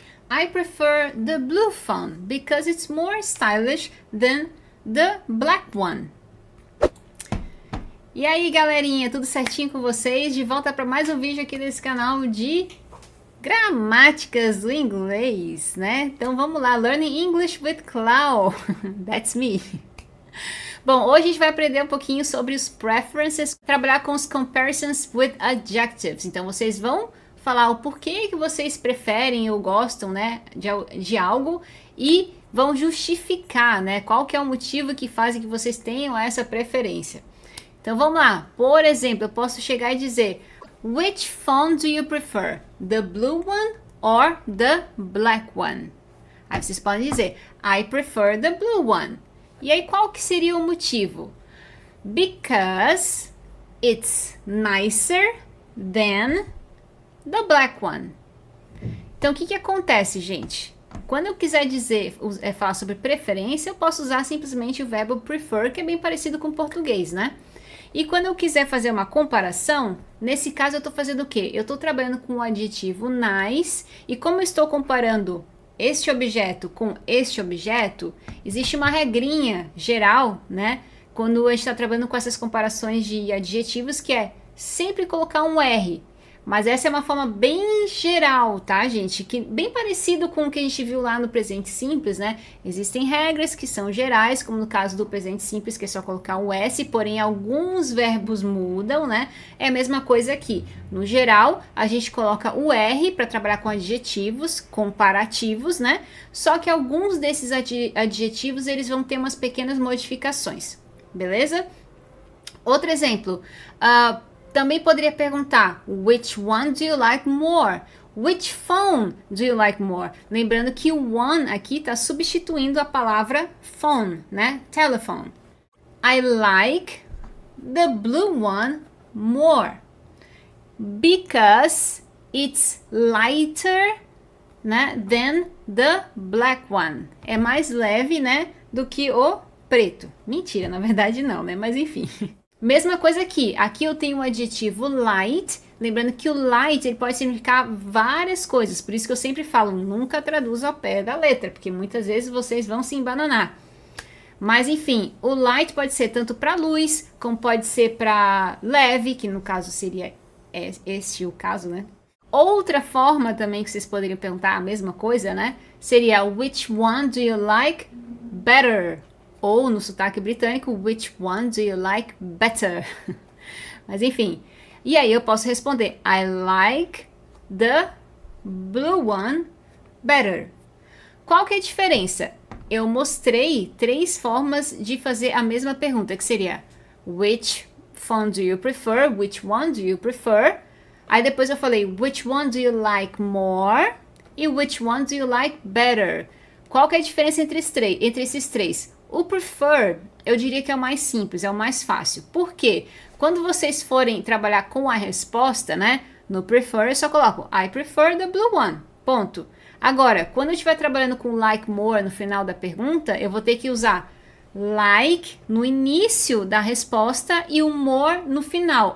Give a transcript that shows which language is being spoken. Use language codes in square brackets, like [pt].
[en] I prefer the blue phone because it's more stylish than the black one. [pt] E aí, galerinha, tudo certinho com vocês? De volta para mais um vídeo aqui desse canal de gramáticas do inglês, né? Então vamos lá, Learning English with Clau. [en] That's me. [pt] Bom, hoje a gente vai aprender um pouquinho sobre os preferences, trabalhar com os comparisons with adjectives. Então vocês vão falar o porquê que vocês preferem ou gostam, né, de algo e vão justificar, né, qual que é o motivo que faz que vocês tenham essa preferência. Então vamos lá, por exemplo, eu posso chegar e dizer: [en] Which phone do you prefer? The blue one or the black one? [pt] Aí vocês podem dizer: [en] I prefer the blue one. [pt] E aí qual que seria o motivo? [en] Because it's nicer than the black one. [pt] Então o que acontece, gente? Quando eu quiser falar sobre preferência, eu posso usar simplesmente o verbo prefer, que é bem parecido com o português, né? E quando eu quiser fazer uma comparação, nesse caso eu estou fazendo o quê? Eu estou trabalhando com o adjetivo nice, e como eu estou comparando este objeto com este objeto, existe uma regrinha geral, né? Quando a gente está trabalhando com essas comparações de adjetivos, que é sempre colocar um R. Mas essa é uma forma bem geral, tá, gente? Que bem parecido com o que a gente viu lá no presente simples, né? Existem regras que são gerais, como no caso do presente simples, que é só colocar o S, porém alguns verbos mudam, né? É a mesma coisa aqui. No geral, a gente coloca o R para trabalhar com adjetivos comparativos, né? Só que alguns desses adjetivos, eles vão ter umas pequenas modificações, beleza? Outro exemplo, também poderia perguntar: [en] Which one do you like more? Which phone do you like more? [pt] Lembrando que o one aqui está substituindo a palavra phone, né? [en] Telephone. I like the blue one more because it's lighter, né, than the black one. [pt] É mais leve, né, do que o preto. Mentira, na verdade não, né? Mas enfim. Mesma coisa aqui. Aqui eu tenho o adjetivo light. Lembrando que o light ele pode significar várias coisas. Por isso que eu sempre falo, nunca traduza ao pé da letra, porque muitas vezes vocês vão se embananar. Mas enfim, o light pode ser tanto para luz, como pode ser para leve, que no caso seria este o caso, né? Outra forma também que vocês poderiam perguntar a mesma coisa, né? Seria: [en] Which one do you like better? [pt] Ou no sotaque britânico, [en] which one do you like better? [pt] Mas enfim, e aí eu posso responder: [en] I like the blue one better. [pt] Qual que é a diferença? Eu mostrei 3 formas de fazer a mesma pergunta, que seria: [en] Which phone do you prefer? Which one do you prefer? [pt] Aí depois eu falei: [en] Which one do you like more? E which one do you like better? [pt] Qual que é a diferença entre esses 3? O prefer, eu diria que é o mais simples, é o mais fácil. Por quê? Quando vocês forem trabalhar com a resposta, né? No prefer, eu só coloco [en] I prefer the blue one. [pt] Ponto. Agora, quando eu estiver trabalhando com like more no final da pergunta, eu vou ter que usar like no início da resposta e o more no final.